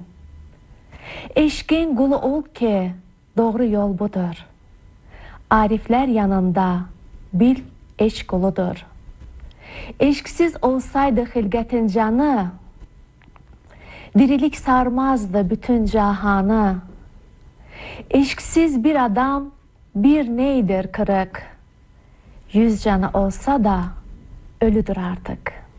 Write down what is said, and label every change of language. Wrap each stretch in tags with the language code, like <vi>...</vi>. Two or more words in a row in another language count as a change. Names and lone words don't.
<az>Eşqin qulu ol ki, doğru yol budur. Ariflər yanında bil eşq uludur. Eşqsiz olsaydı xilqətin canı, dirilik sarmazdı bütün cahanı. Eşqsiz bir adam bir neydir kırık, 100 canı olsa da ölüdür artık.</az>